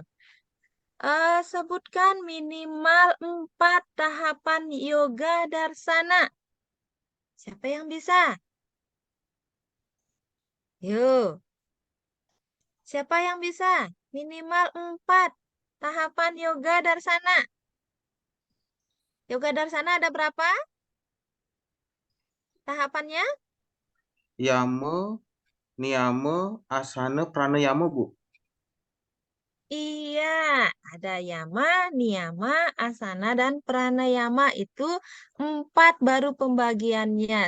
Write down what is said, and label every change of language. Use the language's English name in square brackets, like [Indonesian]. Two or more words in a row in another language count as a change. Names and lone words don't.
[Indonesian] Sebutkan minimal 4 tahapan yoga darsana. Siapa yang bisa? Yuk. Siapa yang bisa? Minimal 4 tahapan yoga darsana. Yoga darsana ada berapa tahapannya? Yama, niyama, asana, pranayama, Bu. Iya, ada yama, niyama, asana, dan pranayama. Itu 4 baru pembagiannya.